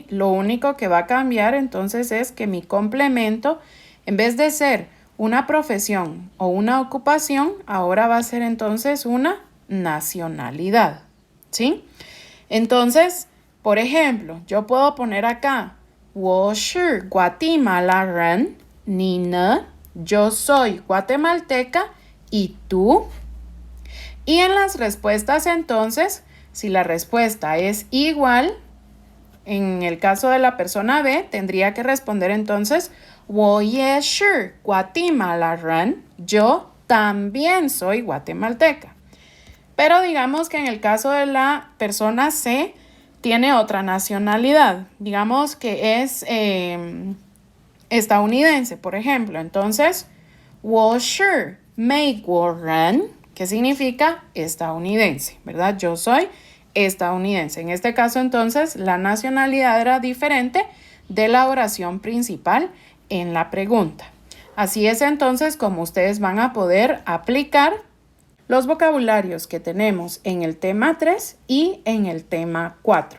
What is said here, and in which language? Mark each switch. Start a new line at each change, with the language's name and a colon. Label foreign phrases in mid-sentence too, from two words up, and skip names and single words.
Spanish: Lo único que va a cambiar entonces es que mi complemento, en vez de ser una profesión o una ocupación, ahora va a ser entonces una nacionalidad, ¿sí? Entonces, por ejemplo, yo puedo poner acá
Chinese: 我是 Guatemala人, 你呢?
Spanish: Yo soy guatemalteca, ¿y tú? Y en las respuestas entonces, si la respuesta es igual, en el caso de la persona B, tendría que responder entonces
Chinese: 我也是 Guatemala人,
Spanish: yo también soy guatemalteca. Pero digamos que en el caso de la persona C, tiene otra nacionalidad. Digamos que es estadounidense, por ejemplo. Entonces,
Chinese: 我是美国人,
Spanish: que significa estadounidense, ¿verdad? Yo soy estadounidense. En este caso, entonces, la nacionalidad era diferente de la oración principal en la pregunta. Así es entonces como ustedes van a poder aplicar los vocabularios que tenemos en el tema 3 y en el tema 4.